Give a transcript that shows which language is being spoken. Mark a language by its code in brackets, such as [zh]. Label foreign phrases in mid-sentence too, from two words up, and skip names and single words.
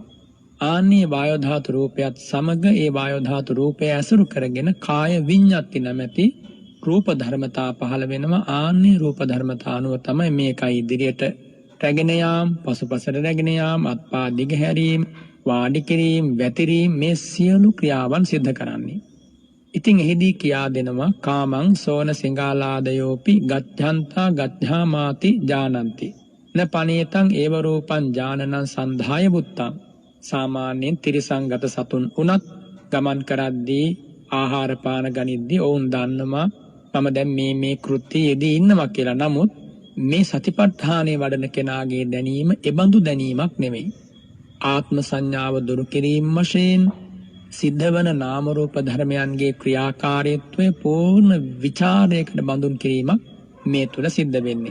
[si] ආන්නේ වායෝ ධාතු රූපයත් සමග ඒ වායෝ ධාතු රූපය ඇසුරු කරගෙන කාය විඤ්ඤාති නැමැති රූප ධර්මතා පහළ වෙනවා. ආන්නේ රූප ධර්මතා අනුව තමයි මේකයි ඉදිරියට රැගෙන යාම, පසුපසට රැගෙන යාම, අත්පා දිග හැරීම, වාඩි කිරීම, වැතිරීම මේ සියලු ක්‍රියාවන් සිද්ධ කරන්නේ. ඉතින් එහිදී කියා දෙනවා [pi] කාමං සෝන සිඟාලාදයෝපි ගච්ඡන්තා ගච්ඡාමාති ජානಂತಿ න පනේතං ඒව රූපං ඥානනං සන්ධාය බුත්තං. [si] සාමාන්‍යයෙන් තිරිසංගත සතුන් උනත් ගමන් කරද්දී ආහාර පාන ගනිද්දී ඔවුන් දන්නවා මම දැන් මේ කෘත්‍යයේදී ඉන්නවා කියලා. නමුත් මේ සතිපට්ඨානය වඩන කෙනාගේ දැනීම එබඳු දැනීමක් නෙමෙයි. ආත්ම සංඥාව දුරු කිරීම වශයෙන් සිද්ධවන නාම රූප ධර්මයන්ගේ ක්‍රියාකාරීත්වය පූර්ණ විචාරයකට බඳුන් කිරීමක් මේ තුල සිද්ධ වෙන්නේ.